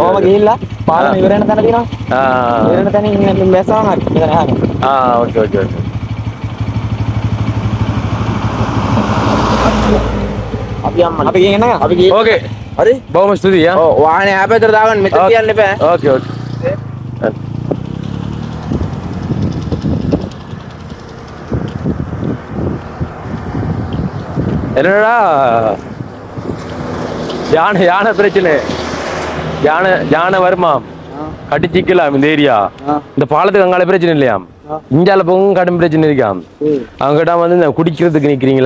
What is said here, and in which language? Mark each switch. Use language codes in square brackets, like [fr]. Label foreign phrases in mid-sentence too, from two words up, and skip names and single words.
[si] කොහොම ගිහිල්ලා පාලම ඉවර වෙන තැන තියෙනවා. ஆ ඉවර වෙන තැනින් ඉන්න බැස්සම හරි. මෙතන යහන. [en] OK OK OK [si] අපි යම්මන. අපි ගෙන් එන්නද? අපි ගිහින් ஓகே හරි? බොහොම ස්තුතියි ආ ඔව් වාහනේ ඈපතට දාගන්න මෙතන තියන්න එපා. [en] OK OK [ta] என்னடா யானை பிரச்சனை யானை வருமா கடிச்சிக்கலாம் இந்த ஏரியா இந்த பாலத்துக்கு அங்கால பிரச்சனை இல்லையாம் இஞ்சால போகும் கடும் பிரச்சனை இருக்காம் அவங்க கிட்ட வந்து இந்த குடிக்கிறதுக்கு நிக்கிறீங்களா